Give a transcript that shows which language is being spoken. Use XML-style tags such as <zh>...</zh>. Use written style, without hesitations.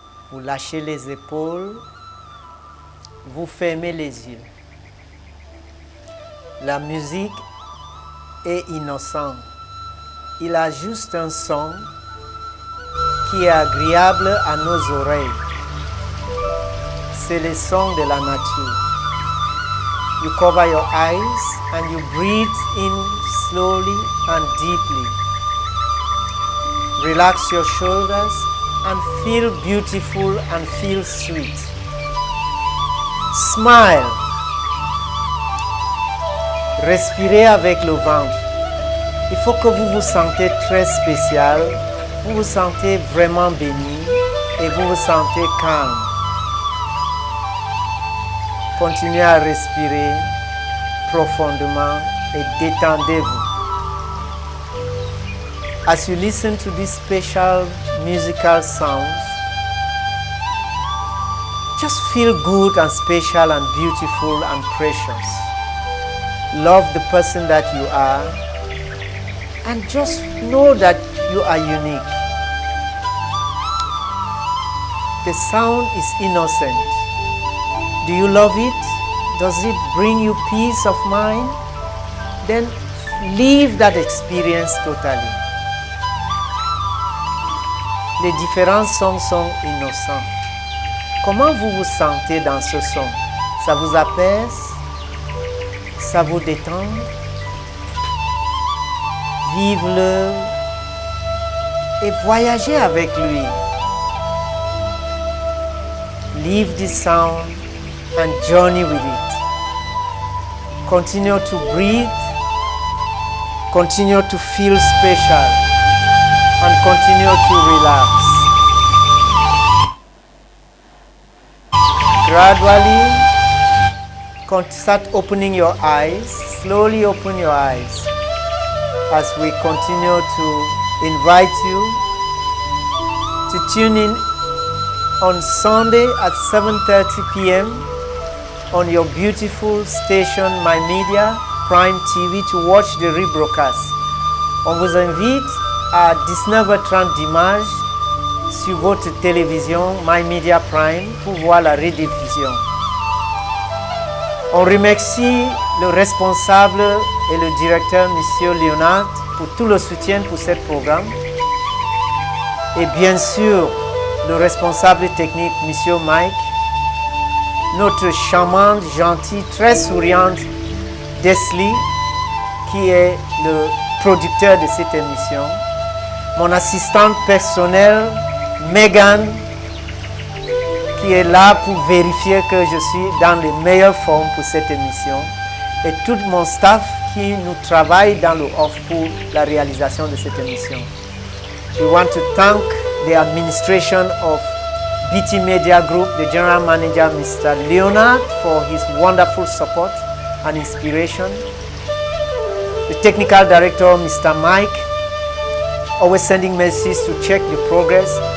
<fr>Vous lâchez les épaules, vous fermez les yeux. La musique est innocente. Il a juste un son qui est agréable à nos oreilles. C'est le son de la nature.</fr> <en>You cover your eyes and you breathe in slowly and deeply. Relax your shoulders and feel beautiful and feel sweet. Smile.</en> <fr>Respirez avec le ventre. Il faut que vous vous sentez très spécial, vous vous sentez vraiment béni et vous vous sentez calme. Continuez à respirer profondément et détendez-vous.</fr> <en>As you listen to these special musical sounds, just feel good and special and beautiful and precious. Love the person that you are and just know that you are unique. The sound is innocent. Do you love it? Does it bring you peace of mind? Then live that experience totally.</en> <fr>Les différents sons sont innocents. Comment vous vous sentez dans ce son? Ça vous apaise? Ça vous détend? Vive-le et voyagez avec lui.</fr> <en>Live this sound and journey with it. Continue to breathe, continue to feel special, and continue to relax. Gradually, start opening your eyes. Slowly open your eyes as we continue to invite you to tune in on Sunday at 7:30 p.m. on your beautiful station My Media Prime TV to watch the rebroadcast.</en> <fr>On vous invite à 19h30 dimanche sur votre télévision My Media Prime pour voir la rediffusion. On remercie le responsable et le directeur, M. Léonard, pour tout le soutien pour ce programme. Et bien sûr, le responsable technique, M. Mike, notre charmante, gentille, très souriante Desli, qui est le producteur de cette émission. Mon assistante personnelle, Megan, qui est là pour vérifier que je suis dans les meilleures formes pour cette émission. Et tout mon staff qui nous travaille dans le off pour la réalisation de cette émission.</fr> <en>We want to thank the administration of BT Media Group, the General Manager, Mr. Leonard, for his wonderful support and inspiration. The Technical Director, Mr. Mike, always sending messages to check the progress.</en>